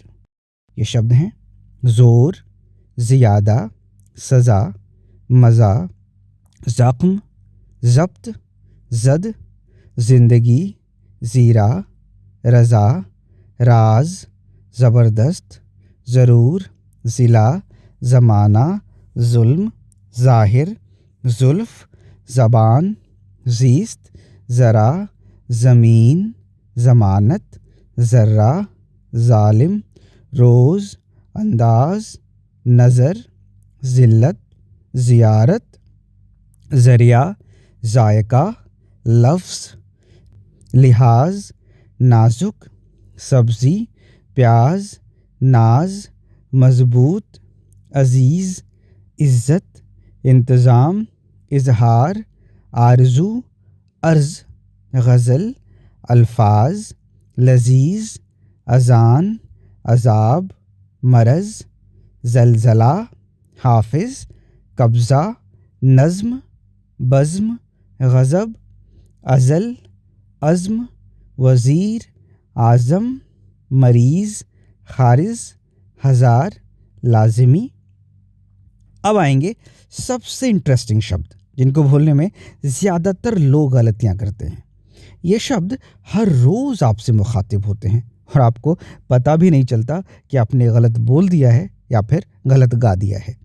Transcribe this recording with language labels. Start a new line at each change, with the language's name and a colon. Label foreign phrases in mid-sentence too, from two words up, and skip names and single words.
Hindi: ये शब्द हैं ज़ोर, ज़ियादा, सज़ा, मज़ा, ज़ख्म, ज़ब्त, ज़द, ज़िंदगी, ज़ीरा, रज़ा, राज, ज़बरदस्त, ज़रूर, ज़िला, ज़माना, ज़ुल्म, ज़ाहिर, ज़ुल्फ़, ज़बान, ज़ीस्त, ज़रा, ज़मीन, ज़मानत, ज़र्रा, ज़ालिम, रोज़, अंदाज़, नज़र, ज़िल्लत, ज़ियारत, ज़रिया, ज़ायका, लफ्ज़, लिहाज, नाजुक, सब्ज़ी, प्याज, नाज, मज़बूत, अज़ीज़, इज़्ज़त, इंतज़ाम, इज़हार, आरज़ू, अर्ज़, गज़ल, अल्फाज, लज़ीज़, अज़ान, अज़ाब, मरज़, ज़लज़ला, हाफ़िज़, कब्ज़ा, नज़्म, बज़्म, गज़ब, अज़ल, अज़्म, वज़ीर, आज़म, मरीज़, खारिज़, हज़ार, लाज़िमी। अब आएंगे सबसे इंटरेस्टिंग शब्द जिनको बोलने में ज़्यादातर लोग गलतियां करते हैं। ये शब्द हर रोज़ आपसे मुखातिब होते हैं और आपको पता भी नहीं चलता कि आपने गलत बोल दिया है या फिर गलत गा दिया है।